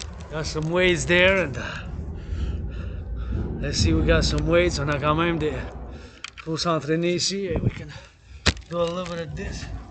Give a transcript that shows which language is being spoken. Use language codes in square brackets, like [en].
[en] Got some weights there, and let's see, we got some weights. [fr] On a quand même des pour s'entraîner ici. [en] We can do a little bit of this.